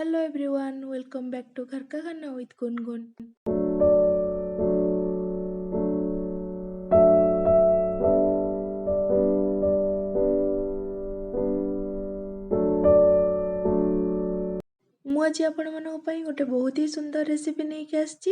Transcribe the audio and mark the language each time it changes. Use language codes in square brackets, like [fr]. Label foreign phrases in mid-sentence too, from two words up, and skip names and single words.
[en] everyone, welcome back to Ghar ka Khanna with Gungun. [or] ମୁଁ ଆଜି ଆପଣମାନଙ୍କ ପାଇଁ ଗୋଟେ ବହୁତ ହି ସୁନ୍ଦର ରେସିପି ନେଇକି ଆସିଛି।